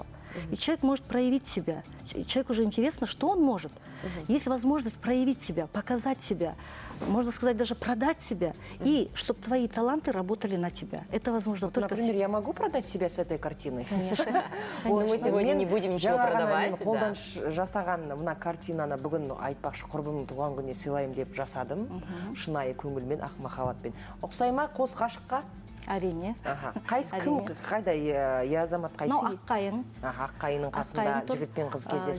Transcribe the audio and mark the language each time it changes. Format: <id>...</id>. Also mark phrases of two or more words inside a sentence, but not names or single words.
<ru>И человек может проявить себя. Человеку уже интересно, что он может. Есть возможность проявить себя, показать себя, можно сказать, даже продать себя, и чтобы твои таланты работали на тебя. Это возможно только... Например, я могу продать себя с этой картиной? Конечно. Но мы сегодня не будем ничего продавать.</ru> <kk>Қолдан жасаған мына картинаны бүгін айтпақшы құрбымның туған күніне сыйлайым деп жасадым. Шынайы көңілмен, ақ махаббатпен. Ұқсай ма қос ғашыққа? Әрине. Қайсы кім, қайда я азамат қайсы? Аққайың. Аққайының қасында жігіт пен қыз кездесті.</kk>